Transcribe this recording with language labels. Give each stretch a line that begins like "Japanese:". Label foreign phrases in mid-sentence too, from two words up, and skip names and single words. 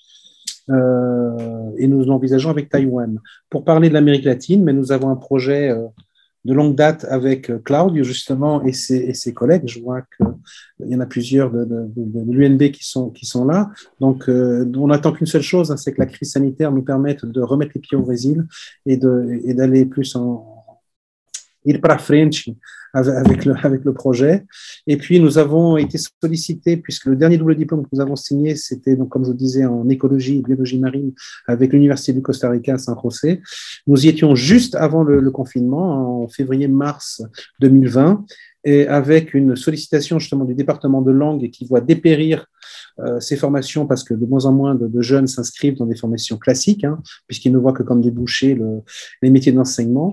French: Et nous l'envisageons avec Taïwan. Pour parler de l'Amérique latine, mais nous avons un projet de longue date avec Claudio, justement, et ses collègues. Je vois qu'il y en a plusieurs de l'UNB qui sont là. Donc, on n'attend qu'une seule chose, c'est que la crise sanitaire nous permette de remettre les pieds au Brésil et d'aller plus
Portuguese: ir para frente
French: avec le projet. Et puis, nous avons été sollicités, puisque le dernier double diplôme que nous avons signé, c'était, donc, comme je vous disais, en écologie et biologie marine avec l'Université du Costa Rica à San José. Nous y étions juste avant le confinement, en février-mars 2020, et avec une sollicitation justement du département de langue qui voit dépérir ces formations parce que de moins en moins de jeunes s'inscrivent dans des formations classiques, puisqu'ils ne voient que comme déboucher les métiers d'enseignement.